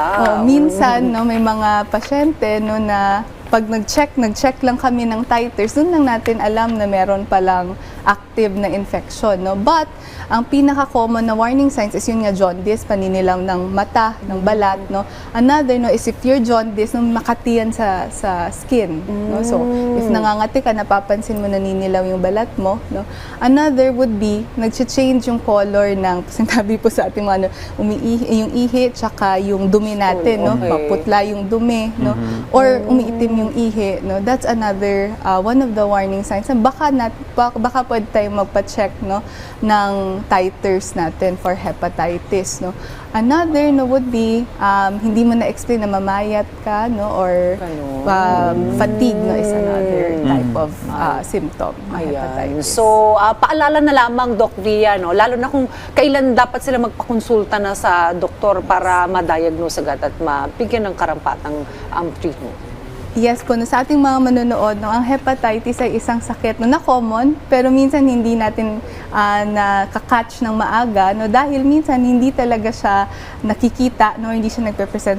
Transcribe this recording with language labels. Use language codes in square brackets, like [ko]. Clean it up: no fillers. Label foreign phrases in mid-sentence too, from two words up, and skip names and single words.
[tl] Minsan, no, may mga pasyente no, na pag nag-check lang kami ng titers, doon lang natin alam na meron palang active na infection, no? But ang pinaka-common na [en] warning signs [tl] is yun nga jaundice, paninilaw ng mata, ng balat, no? [en] Another no is if you're jaundice, no, [tl] makatiyan sa [en] skin, no? So if [tl] nangangati ka, napapansin mo naninilaw yung balat mo, no? [en] Another would be [tl] nag-change yung color ng sinabi po sa ating mga yung ihi tsaka yung dumi natin, no? Okay. Maputla yung dumi, no? Or umiitim yung ihi, no? [en] That's another one of the warning signs. [tl] Baka pwede tayong magpa-check, no, ng titers natin [en] for hepatitis, [tl] no. [en] Another no would be [tl] hindi mo na-explain na mamayat ka, no, or fatigue, no, [en] is another type of symptom [tl] ng hepatitis. So, paalala na lamang, Doc Via, no? Lalo na kung kailan dapat sila magpakonsulta na sa doktor para ma-diagnose agad at mabigyan ng karampatang treatment. Yes po, no, sa ating mga manonood, no, ang hepatitis ay isang sakit no, na common, pero minsan hindi natin nakakatch ng maaga, no, dahil minsan hindi talaga siya nakikita, no, hindi siya nagpe-present.